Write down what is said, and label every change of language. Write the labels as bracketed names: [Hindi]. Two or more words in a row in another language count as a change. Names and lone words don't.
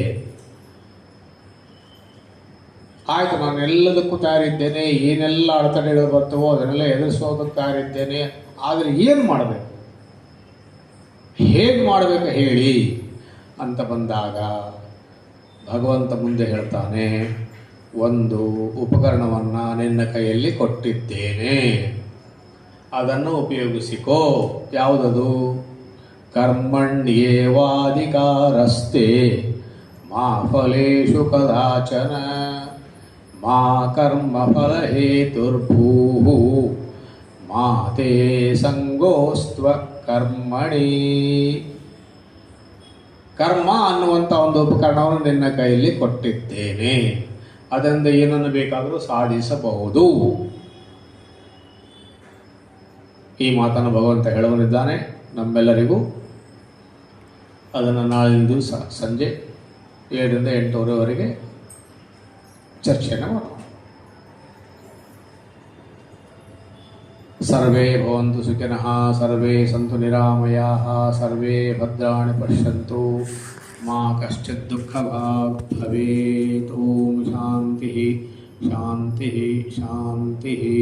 [Kannada] ಆಯಿತು, ನಾನು ಎಲ್ಲದಕ್ಕೂ ತಯಾರಿದ್ದೇನೆ, ಏನೆಲ್ಲ ಅಡೆತಡೆಗಳು ಬರ್ತವೋ ಅದನ್ನೆಲ್ಲ ಎದುರಿಸೋದಕ್ಕೆ ತಯಾರಿದ್ದೇನೆ, ಆದರೆ ಏನು ಮಾಡಬೇಕು, ಹೇಗೆ ಮಾಡಬೇಕು ಹೇಳಿ ಅಂತ ಬಂದಾಗ ಭಗವಂತ ಮುಂದೆ ಹೇಳ್ತಾನೆ, ಒಂದು ಉಪಕರಣವನ್ನು ನಿನ್ನ ಕೈಯಲ್ಲಿ ಕೊಟ್ಟಿದ್ದೇನೆ, ಅದನ್ನು ಉಪಯೋಗಿಸಿಕೋ. ಯಾವುದದು? [Sanskrit] ಕರ್ಮಣ್ಯೇವಾಧಿಕಾರಸ್ತೆ ಮಾ ಫಲೇಷು ಕದಾಚನ ಮಾ ಕರ್ಮಫಲ ಹೇತುರ್ಭೂಃ ಮಾ ತೇ ಸಂಗೋಸ್ತ್ವ ಕರ್ಮಣಿ. [Kannada] ಕರ್ಮ ಅನ್ನುವಂಥ ಒಂದು ಉಪಕರಣವನ್ನು ನಿನ್ನ ಕೈಯಲ್ಲಿ ಕೊಟ್ಟಿದ್ದೇನೆ, ಅದರಿಂದ ಏನನ್ನು ಬೇಕಾದರೂ ಸಾಧಿಸಬಹುದು. ಈ ಮಾತನ್ನು ಭಗವಂತ ಹೇಳುವನಿದ್ದಾನೆ ನಮ್ಮೆಲ್ಲರಿಗೂ. ಅದನ್ನು ನಾಳಿನ ದಿವಸ ಸಂಜೆ 7 ರಿಂದ 8:30ವರೆಗೆ ಚರ್ಚೆಯನ್ನು ಮಾಡೋಣ. [Sanskrit] ಸರ್ವೇ ಭವಂತು ಸುಖಿನಃ, ಸರ್ವೇ ಸಂತು ನಿರಾಮಯಾಃ, ಸರ್ವೇ ಭದ್ರಾಣಿ ಪಶ್ಯಂತು, ಮಾ ಕಶ್ಚಿತ್ ದುಃಖಭಾಗ್ ಭವೇತ್. ಓಂ ಶಾಂತಿ ಶಾಂತಿ ಶಾಂತಿ.